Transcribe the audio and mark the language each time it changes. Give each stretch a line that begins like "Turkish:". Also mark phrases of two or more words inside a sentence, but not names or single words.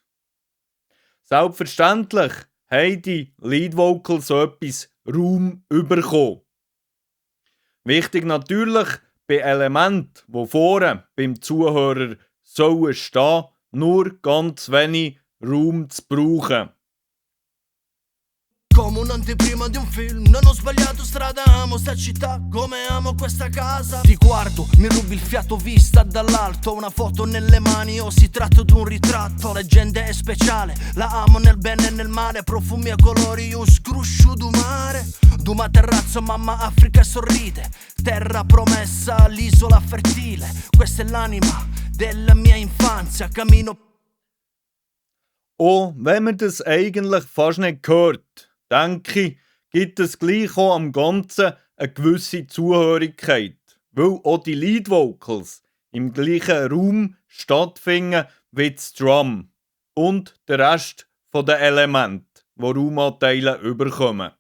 German: Selbstverständlich haben die
English: Lead Vocals
German: so etwas Raum bekommen. Wichtig natürlich, bei Elementen, die vorne beim Zuhörer sollen stehen, nur ganz wenig Raum zu brauchen.
Italian: come un'anteprima di un film. Non ho sbagliato strada, amo sta città come amo questa casa. Ti guardo, mi rubi il fiato vista dall'alto. Una foto nelle mani o si tratta di un ritratto. La gente è speciale, la amo nel bene e nel male. Profumi e colori,
Sicilian: un scruscio du mare.
Italian: Duma terrazzo, mamma Africa sorride. Terra promessa, l'isola fertile. Questa è l'anima della mia infanzia. Cammino.
German: Auch wenn man das eigentlich fast nicht hört, denke ich, gibt es gleich auch am Ganzen eine gewisse Zuhörigkeit, weil auch die
English: Lead Vocals
German: im gleichen Raum stattfinden wie das Drum und der Rest der Elemente, die Raumanteile überkommen.